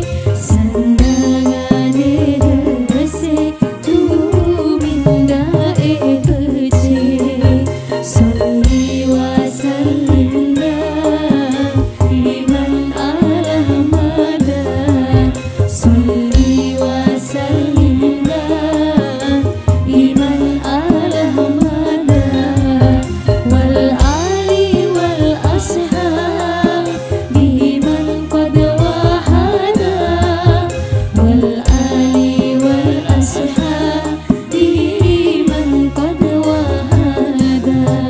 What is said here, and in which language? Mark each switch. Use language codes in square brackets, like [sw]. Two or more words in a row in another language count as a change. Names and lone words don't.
[jv] Sandangane resik tumindae becik. [ar] صل وسلم إيمان الأحمدا. صل وسلم إيمان الأحمدا. والآل والأصحاب بمن قد وحدا. والآل والأصحاب بمن قد وحدا.